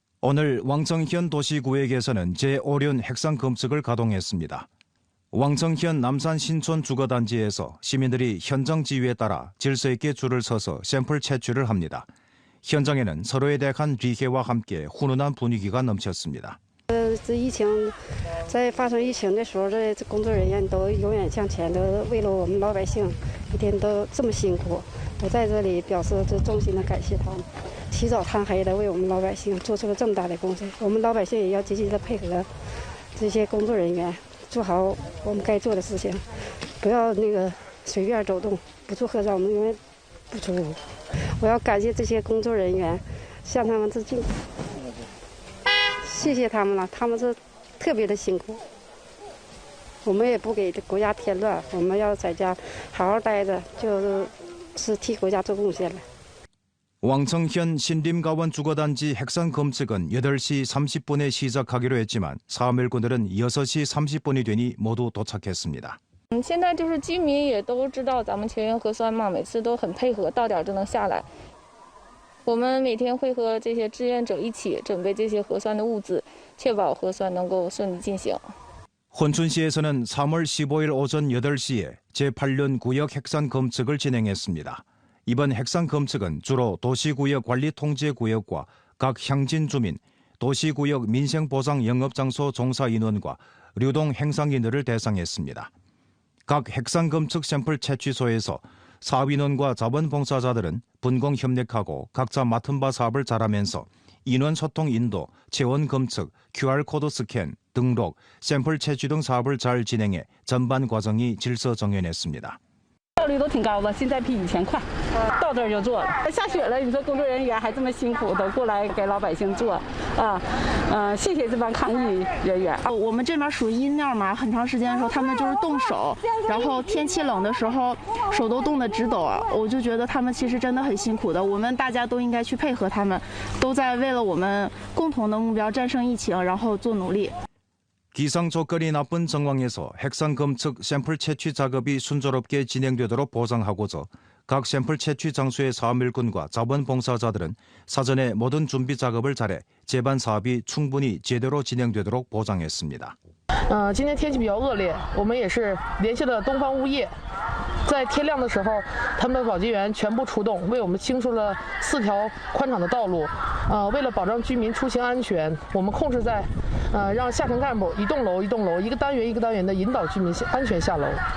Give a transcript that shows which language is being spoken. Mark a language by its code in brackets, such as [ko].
[ko] 오늘 왕청현 도시구역에서는 제5륜 핵산 검측을 가동했습니다. 왕청현 남산 신촌 주거단지에서 시민들이 현장 지휘에 따라 질서 있게 줄을 서서 샘플 채취를 합니다. 현장에는 서로에 대한 리해와 함께 훈훈한 분위기가 넘쳤습니다. [zh] 这疫情在发生疫情的时候，这工作人员都永远向前，都为了我们老百姓，一天都这么辛苦。我在这里表示这衷心的感谢他们，起早贪黑的为我们老百姓做出了这么大的贡献。我们老百姓也要积极的配合这些工作人员，做好我们该做的事情，不要随便走动，不做核酸我们永远不出屋。我要感谢这些工作人员，向他们致敬。谢谢他们了，他们是特别的辛苦。我们也不给国家添乱，我们要在家好好待着，就是替国家做贡献了。 [ko] 왕청현 신림가원 주거단지 핵산 검측은 8시 30분에 시작하기로 했지만 사업일꾼들은 6시 30분이 되니 모두 도착했습니다. [zh] 现在就是居民也都知道咱们全员核酸嘛，每次都很配合，到点就能下来。我们每天会和这些志愿者一起准备这些核酸的物资，确保核酸能够顺利进行。 [ko] 혼춘시에서는 3월 15일 오전 8시에 제8륜 구역 핵산 검측을 진행했습니다. 이번 핵산 검측은 주로 도시구역 관리통제구역과 각 향진 주민, 도시구역 민생보상 영업장소 종사 인원과 류동 행상인들을 대상했습니다. 각 핵산 검측 샘플 채취소에서 사업인원과 자원봉사자들은 분공협력하고 각자 맡은 바 사업을 잘하면서 인원 소통 인도, 체온 검측, QR코드 스캔, 등록, 샘플 채취 등 사업을 잘 진행해 전반 과정이 질서정연했습니다. [zh] 效率都挺高的，现在比以前快，到这儿就做了。下雪了，你说工作人员还这么辛苦的过来给老百姓做，谢谢这帮抗疫人员。我们这边属于阴面嘛，很长时间的时候他们就是动手，然后天气冷的时候手都冻得直抖，我就觉得他们其实真的很辛苦的。我们大家都应该去配合他们，都在为了我们共同的目标战胜疫情，然后做努力。 [ko] 기상 조건이 나쁜 정황에서 핵산 검측 샘플 채취 작업이 순조롭게 진행되도록 보장하고자 각 샘플 채취 장소의 사업일꾼과 자원봉사자들은 사전에 모든 준비 작업을 잘해 재반 사업이 충분히 제대로 진행되도록 보장했습니다. [zh] 今天天气比较恶劣，我们也是联系了东方物业，在天亮的时候，他们的保洁员全部出动，为我们清除了4条宽敞的道路。为了保障居民出行安全，我们控制在让下层干部一栋楼一栋楼、一个单元一个单元的引导居民安全下楼。